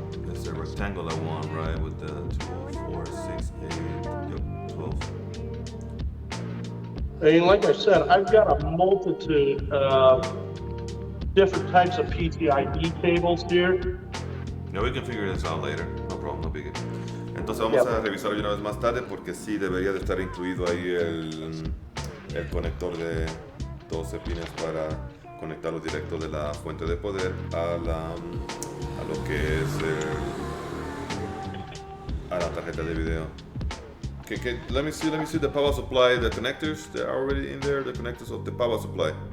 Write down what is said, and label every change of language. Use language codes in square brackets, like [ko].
[en] It's the rectangular one, right? With the 2, 4, 6, 8, 12. And like I said, I've got a multitude of different types of PCIe cables here. Yeah, we can figure this out later. No problem, no biggie. [es] Entonces vamos a revisarlo una vez más tarde porque sí debería de estar incluido ahí el conector de 12 pines para conectarlo directo de la fuente de poder a lo que es a la tarjeta de video. [en] Okay, let me see the power supply, the connectors. They're already in there, the connectors of the power supply.